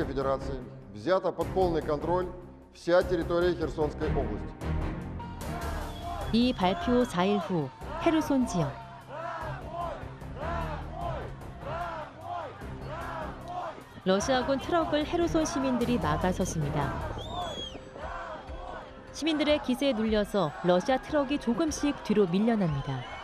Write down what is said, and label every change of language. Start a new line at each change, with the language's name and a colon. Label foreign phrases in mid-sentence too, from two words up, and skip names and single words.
Russian: Федерации взята под полный контроль вся территория Херсонской области.
Korean: 이 발표 4일 후 헤르손 지역. 러시아군 트럭을 헤르손 시민들이 막아섰습니다. 시민들의 기세에 눌려서 러시아 트럭이 조금씩 뒤로 밀려납니다.